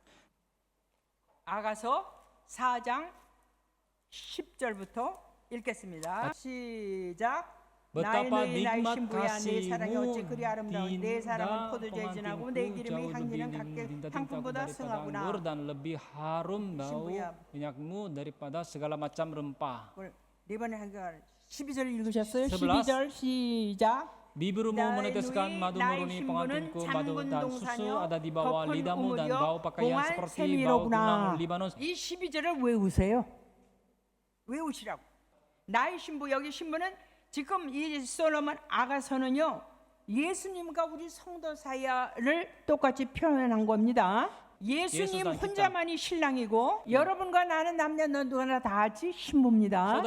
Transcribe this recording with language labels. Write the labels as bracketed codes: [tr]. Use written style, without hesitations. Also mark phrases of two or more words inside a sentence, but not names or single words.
[ko] 아가서 4장 10절부터 읽겠습니다. 시작. 나의 너희 나의 신부야 내 사랑이 어찌 그리 아름다운 내 사랑은 포도주에 진하고 내 기름의 향기는 각각 향품보다 승하구나. [id] dan lebih harum bau minyakmu daripada segala macam rempah. [ko] 이번에 한가 12절 읽으셨어요? 11. 12절 시작. [id] Bibirmu meneteskan madu murni, pengantinku madu dan susu ada di bawah lidahmu dan bau pakaian seperti bau kunang Libanon. [ko] 이 12절을 외우세요. 외우시라고. 나의 신부, 여기 신부는 지금 이 솔로몬 아가서는요 예수님과 우리 성도 사이를 똑같이 표현한 겁니다. 예수님 혼자만이 신랑이고 여러분과 나는 남녀 누구나 다 같이 신부입니다.